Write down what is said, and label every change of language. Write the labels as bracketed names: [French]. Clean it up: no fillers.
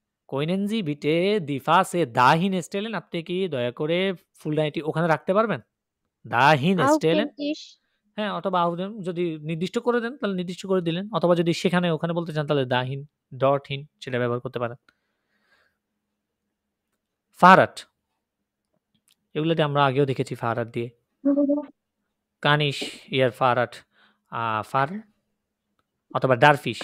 [German] Können Sie bitte die Vase dahin stellen? [Bangla] আপনি কি দয়া করে ফুলদানিটি ওখানে রাখতে পারবেন? [German] Dahin stellen? Authentisch [Bangla] হ্যাঁ, অথবা যদি নির্দিষ্ট করে দেন তাহলে নির্দিষ্ট করে দিলেন। অথবা যদি সেখানে ওখানে বলতে চান তাহলে [German] dahin, dorthin [Bangla] সেটা ব্যবহার করতে পারেন। Fahrrad এগুলোতে আমরা আগেও দেখেছি Fahrrad দিয়ে। [German] Kann ich Ihr Fahrrad fahren? [Bangla] অথবা [German] darf ich